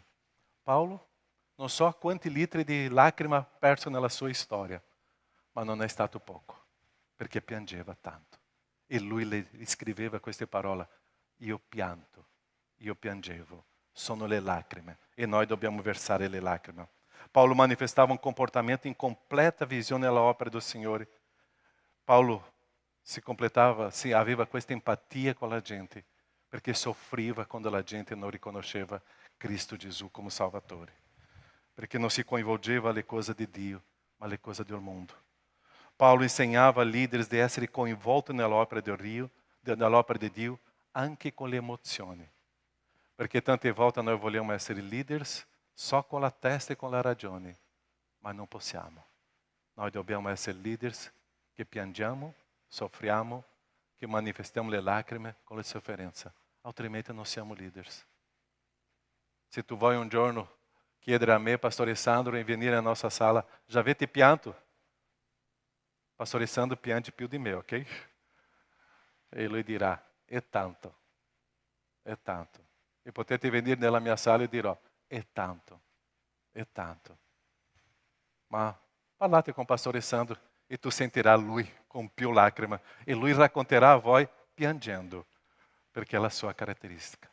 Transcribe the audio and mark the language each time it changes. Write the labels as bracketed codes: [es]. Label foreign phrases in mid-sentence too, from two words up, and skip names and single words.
[it] Paolo, non so quanti litri di lacrime ha perso nella sua storia, ma non è stato poco, perché piangeva tanto. E lui le scriveva queste parole: io pianto, io piangevo, sono le lacrime, e noi dobbiamo versare le lacrime. [pt] Paulo manifestava um comportamento em completa visão na obra do Senhor. [it] Paulo se aveva questa empatia [pt] com a gente, porque [it] sofreva quando a gente não riconosceva Cristo Jesus como Salvatore, perché non si coinvolgeva alle cose di Dio, ma alle cose del mondo. Paulo insegnava a líderes di essere coinvolti nell'opera di Dio anche con le emozioni, perché tante volte noi vogliamo essere leaders só con la testa e con la ragione, ma non possiamo. Noi dobbiamo essere leaders che piangiamo, soffriamo, che manifestiamo le lacrime con la sofferenza, altrimenti non siamo leaders. Se tu vai un giorno chiedere a me, Pastore Sandro, in venire [pt] a nossa sala, já [it] avete pianto? Pastore Sandro piange più di me, ok? E lui dirà, è tanto, è tanto. E potete venire nella mia sala e dirò, è tanto, è tanto. Ma parlate con Pastore Sandro e tu sentirà lui con più lacrime e lui racconterà a voi piangendo, perché è la sua caratteristica.